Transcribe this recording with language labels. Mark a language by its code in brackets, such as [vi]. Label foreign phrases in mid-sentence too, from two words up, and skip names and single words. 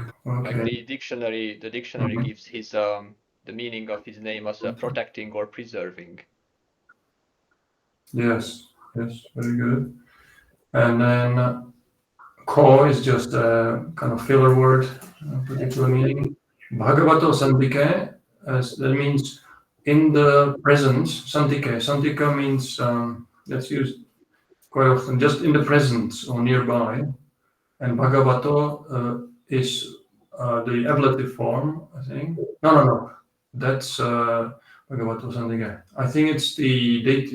[en] like the dictionary gives his the meaning of his name as protecting or preserving. Yes, very good. And then ko is just a kind of filler word, particular meaning. [pi] Bhagavato santike, [en] that means in the presence. Santike. Santika means that's used quite often, just in the presence or nearby. And Bhagavato is the ablative form, I think. No. That's [pi] Bhagavato santike. [en] I think it's the dative.